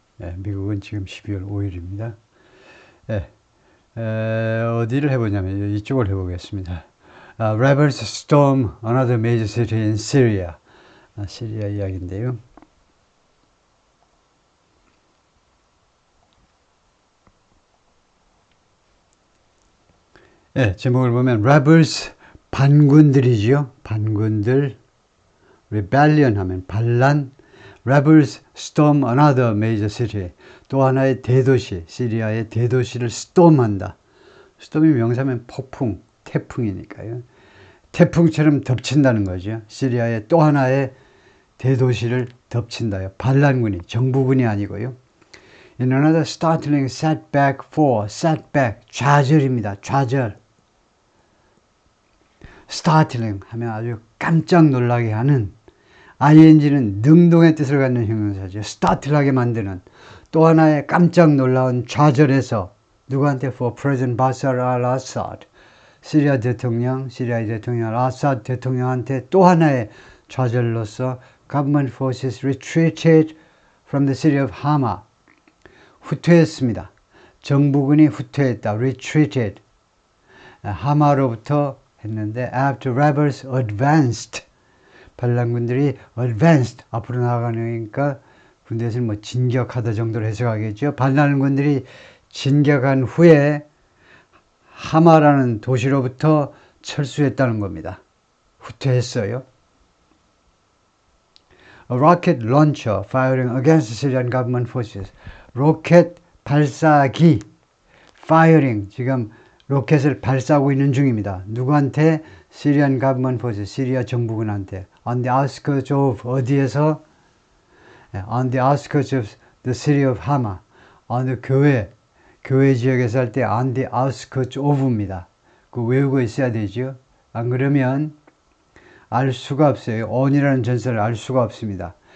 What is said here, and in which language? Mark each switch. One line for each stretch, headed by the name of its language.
Korean: 예, 미국은 지금 12월 5일입니다. 예, 어디를 해보냐면 이쪽을 해보겠습니다.
English: Rebels storm another major city in Syria.
Korean: 시리아 이야기인데요. 예, 제목을 보면 Rebels 반군들이지요. 반군들. Rebellion 하면 반란.
English: Rebels storm another major city.
Korean: 또 하나의 대도시, 시리아의 대도시를 storm한다. storm이 명사면 폭풍, 태풍이니까요. 태풍처럼 덮친다는 거죠. 시리아의 또 하나의 대도시를 덮친다요. 반란군이, 정부군이 아니고요.
English: In another startling setback for, setback,
Korean: 좌절입니다. 좌절. startling 하면 아주 깜짝 놀라게 하는, ing는 능동의 뜻을 갖는 형용사죠. start하게 만드는 또 하나의 깜짝 놀라운 좌절에서 누구한테
English: for President Bashar al-Assad
Korean: 시리아의 대통령 al-Assad 대통령한테 또 하나의 좌절로서
English: government forces retreated from the city of Hama
Korean: 후퇴했습니다. 정부군이 후퇴했다. retreated 하마로부터 했는데
English: after rebels advanced
Korean: 반란군들이 advanced 앞으로 나아가니까 군대에서는 뭐 진격하다 정도로 해석하겠죠. 반란군들이 진격한 후에 하마라는 도시로부터 철수했다는 겁니다. 후퇴했어요.
English: A rocket launcher firing against the Syrian government forces.
Korean: 로켓 발사기 firing 지금 로켓을 발사하고 있는 중입니다. 누구한테?
English: Syrian government forces
Korean: 시리아 정부군한테.
English: On the outskirts of
Korean: 어디에서?
English: On the outskirts of the city of Hama.
Korean: 어느 교회 지역에서 할 때
English: on the outskirts of
Korean: 입니다. 그 외우고 있어야 되죠. 안 그러면 알 수가 없어요. on이라는 전설을 알 수가 없습니다.